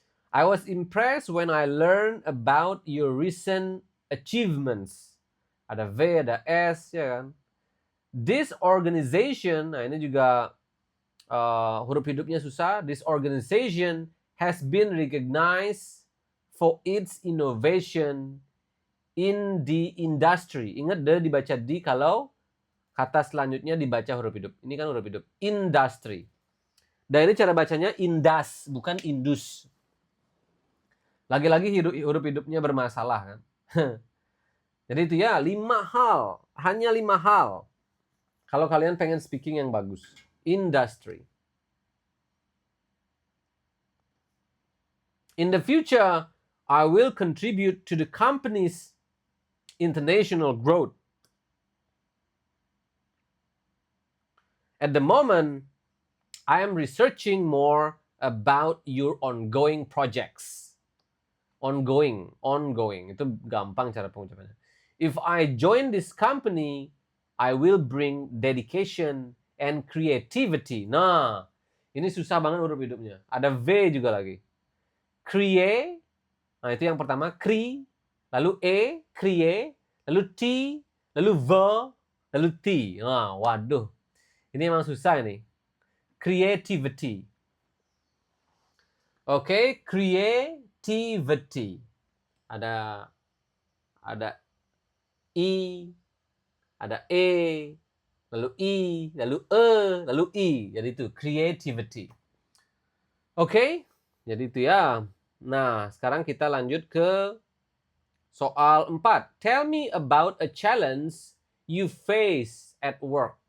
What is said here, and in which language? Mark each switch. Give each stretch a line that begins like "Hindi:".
English: I was impressed when I learned about your recent achievements.
Indonesian: Ada V, ada S, ya kan?
English: This organization,
Indonesian: nah ini juga huruf hidupnya susah.
English: This organization has been recognized for its innovation in the industry.
Indonesian: Ingat D dibaca di kalau kata selanjutnya dibaca huruf hidup. Ini kan huruf hidup. Industry. Dan ini cara bacanya indas, bukan indus. Lagi-lagi huruf hidupnya bermasalah kan. Jadi itu ya 5 hal. Hanya 5 hal. Kalau kalian pengen speaking yang bagus. Industry.
English: In the future, I will contribute to the company's international growth. At the moment, I am researching more about your ongoing projects. Ongoing.
Indonesian: Itu gampang cara pengucapannya.
English: If I join this company, I will bring dedication and creativity.
Indonesian: Nah, ini susah banget huruf hidupnya. Ada V juga lagi. Create. Nah, itu yang pertama. Cre. Lalu E, create, lalu T, lalu V, lalu T. Nah, waduh. Ini emang susah ini.
English: Creativity.
Indonesian: Oke, creativity. Ada I, ada E, lalu I, lalu E, lalu I. Jadi itu creativity. Oke, jadi itu ya. Nah, sekarang kita lanjut ke soal 4.
English: Tell me about a challenge you face at work.